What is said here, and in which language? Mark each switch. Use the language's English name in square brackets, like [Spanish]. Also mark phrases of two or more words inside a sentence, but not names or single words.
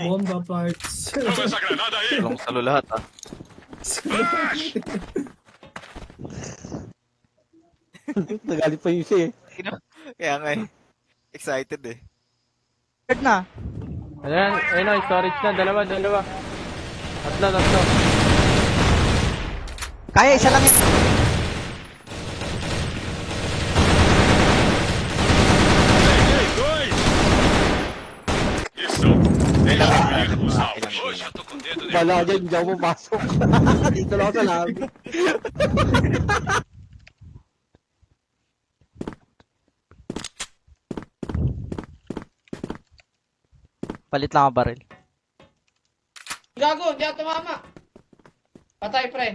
[Portuguese] bomba parts. Toma essa granada aí. [Filipino] Long salo lahat ah. Nagalit pa yung isa eh. Kaya nga eh. Excited eh. Third na. Ayun o, storage na. Dalawa. Tatlo. Kaya, isa lang yan. [Portuguese] Dois. Isso. Pega os alvos. Hoje eu tô com o dedo nervoso. [Filipino] Bala dyan, hindi ako mapasok. Dito lang ako sa lobby. Palit lang ang baril. gago, hindi ako tumama. Patay, pre.